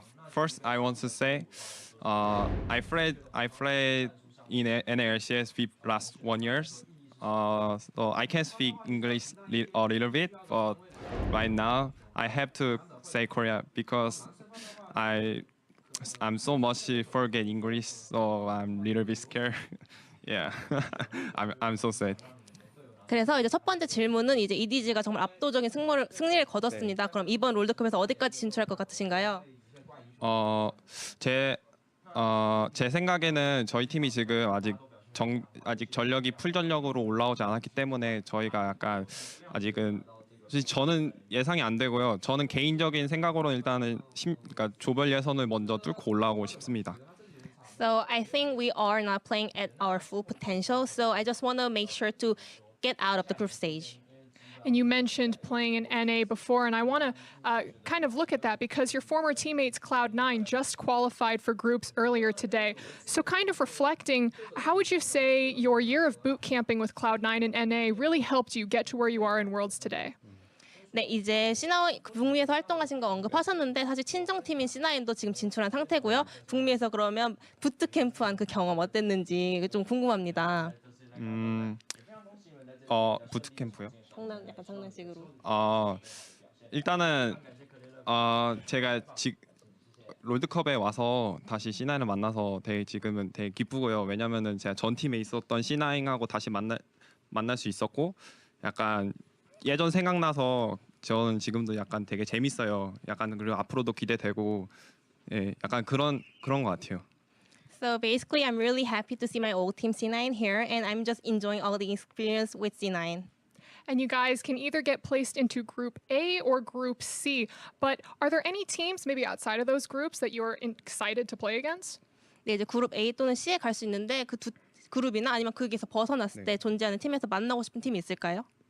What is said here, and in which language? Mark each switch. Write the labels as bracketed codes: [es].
[en] First, I want to say, I played in NALCS last 1 year. So I can speak English a little bit, but right now I have to say Korea because I'm so much forget English, so I'm a little bit scared. Yeah, I'm so sad. [ko] 그래서 이제 첫 번째 질문은 이제 EDG가 정말 압도적인 승리를 거뒀습니다. 그럼 이번 롤드컵에서 어디까지 진출할 것 같으신가요? 제 생각에는 저희 팀이 지금 아직 전력이 풀 전력으로 올라오지 않았기 때문에 저희가 약간 아직은 저는 예상이 안 되고요. 저는 개인적인 생각으로는 일단은 그러니까 조별 예선을 먼저 뚫고 올라오고 싶습니다. [en] So I think we are not playing at our full potential. So I just want to make sure to get out of the group stage. And you mentioned playing in NA before, and I want to kind of look at that because your former teammates Cloud9 just qualified for groups earlier today. So kind of reflecting, how would you say your year of boot camping with Cloud9 in NA really helped you get to where you are in Worlds today? [ko] 네, 이제 C9 북미에서 활동하신 거 언급하셨는데 사실 친정팀인 C9도 지금 진출한 상태고요. 북미에서 그러면 부트캠프한 그 경험 어땠는지 좀 궁금합니다. 부트캠프요? 약간 장난식으로. 일단은 제가 롤드컵에 와서 다시 C9을 만나서 지금은 되게 기쁘고요. 왜냐면은 제가 전 팀에 있었던 C9하고 다시 만날 수 있었고 약간 예전 생각나서 저는 지금도 약간 되게 재밌어요. 약간 그리고 앞으로도 기대되고 약간 그런 것 같아요. [en] So basically, I'm really happy to see my old team C9 here, and I'm just enjoying all the experience with C9. And you guys can either get placed into Group A or Group C. But are there any teams, maybe outside of those groups, that you're excited to play against? [ko] 네, 이제 그룹 A 또는 C에 갈 수 있는데 그 두 그룹이나 아니면 거기서 벗어났을 때 존재하는 팀에서 만나고 싶은 팀이 있을까요?